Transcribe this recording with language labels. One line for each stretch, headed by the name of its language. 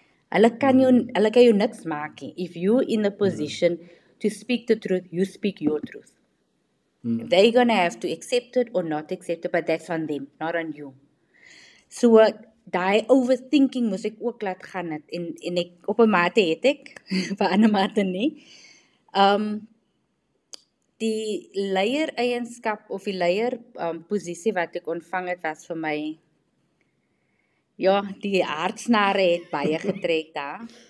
Afrikaans: Hulle kan jou niks maak nie.
English: If you in the position to speak the truth, you speak your truth. They're gonna have to accept it or not accept it, but that's on them, not on you.
Afrikaans: So, daai overthinking moes ek ook laat gaan het, en ek, op 'n mate het ek, vir ander mate nie. Die leier-eienskap, of die leier posisie wat ek ontvang het, was vir my, ja, die hartsnare het baie getrek daar.